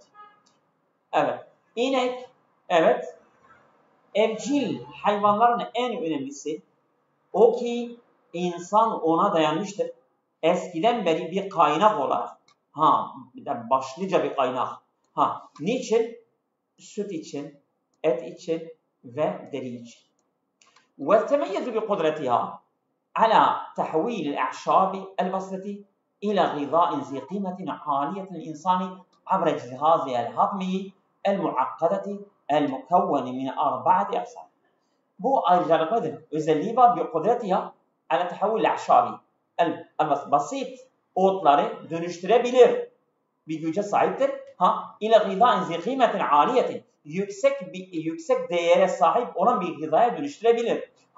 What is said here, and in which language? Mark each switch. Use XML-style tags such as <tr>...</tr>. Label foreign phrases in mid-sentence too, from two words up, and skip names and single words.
<tr>Evet, inek, evet, evcil hayvanların en önemlisi o ki insan ona dayanmıştır. Eskiden beri bir kaynak olarak. Başlıca bir kaynak. Niçin? Süt için, et için ve deri için.</tr> <ar>وَتَمَيَّزُ بِقُدْرَتِهَا على تحويل الأعشاب البسيطة إلى غذاء ذي قيمة عالية للإنسان عبر جهازها الهضمي المعقدة المكون من 4 أقسام.</ar> <tr>Bu ayrıcalıklıdır. Özelliği var bir</tr> <ar>قدرتها على تحويل الأعشاب.</ar> <tr>Basit otları dönüştürebilir. Bir güce sahiptir.</tr> <ar>إلى غذاء ذي قيمة عالية.</ar> <tr>Yüksek değere sahip olan bir gıdaya dönüştürebilir.</tr>